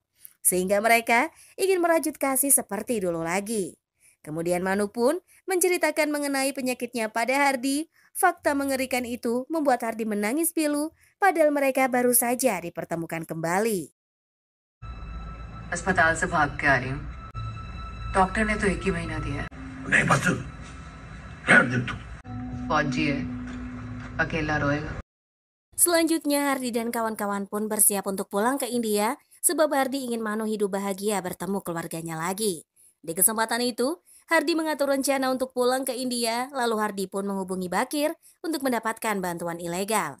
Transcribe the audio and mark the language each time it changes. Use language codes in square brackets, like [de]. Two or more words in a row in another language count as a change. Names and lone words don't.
[id] Sehingga mereka ingin merajut kasih seperti dulu lagi. Kemudian Manu pun menceritakan mengenai penyakitnya pada Hardi. Fakta mengerikan itu membuat Hardi menangis pilu padahal mereka baru saja dipertemukan kembali. [hi] अस्पताल से भाग के आ रही हूँ। डॉक्टर ने तो 1 ही महीना दिया है। नहीं बस रहने दे तू। फौजी है, अकेला रोएगा। [id] Selanjutnya, Hardi dan kawan-kawan pun bersiap untuk pulang ke India sebab Hardi ingin Manu hidup bahagia bertemu keluarganya lagi. Di kesempatan itu, Hardi mengatur rencana untuk pulang ke India, lalu Hardi pun menghubungi Bakir untuk mendapatkan bantuan ilegal.